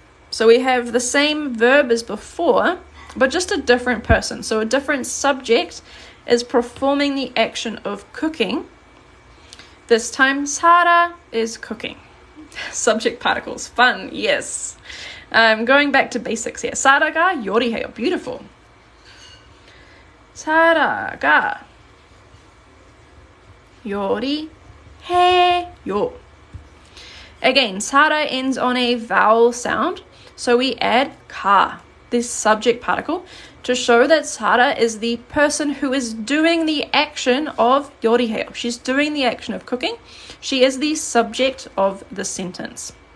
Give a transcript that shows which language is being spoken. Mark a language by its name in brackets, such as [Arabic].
[English] So we have the same verb as before, but just a different person. So a different subject is performing the action of cooking. This time, Sarah is cooking. Subject particles. Fun, yes. Going back to basics here. [Korean] Sarah가 요리해요. [English] Beautiful. [Korean] Sarah가 요리해요. [English] Again, Sarah ends on a vowel sound, so we add ka, this subject particle, to show that Sarah is the person who is doing the action of 요리해요. She's doing the action of cooking. She is the subject of the sentence.